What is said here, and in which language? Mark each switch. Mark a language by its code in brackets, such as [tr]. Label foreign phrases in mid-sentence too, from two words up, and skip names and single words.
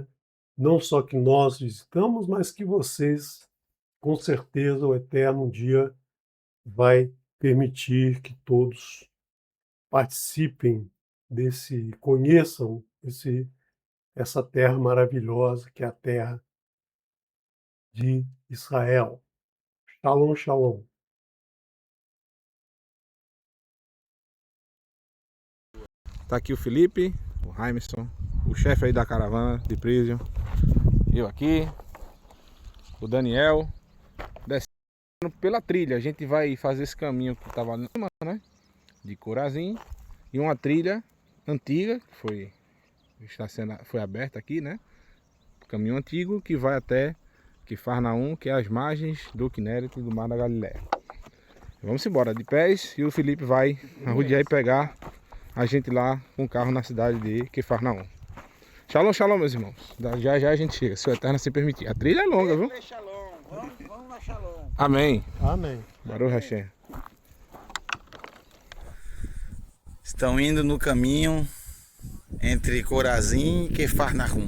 [pt] Não só que nós visitamos, mas que vocês, com certeza, o Eterno um dia vai permitir que todos participem conheçam essa terra maravilhosa que é a terra de Israel. [he] שלום שלום. [pt] Tá aqui o Felipe, o Jaimson, o chefe aí da caravana de Prison, eu aqui, o Daniel. pela trilha. A gente vai fazer esse caminho que estava ali, né? De Corazim. E uma trilha antiga, que foi aberta aqui, né? Caminho antigo que vai até Quifarnaum, que é as margens do Quinéret e do Mar da Galileia. Vamos embora de pés e o Felipe vai arrodear e pegar a gente lá com o carro na cidade de Quifarnaum. [he] שלום שלום, [pt] meus irmãos. Já já a gente chega, se o Eterno se permitir. A trilha é longa, viu? Vamos na Shalom. Amém. Amém. [he] ברוך השם. [pt] Estão indo no caminho entre Corazim e Quifarnaum.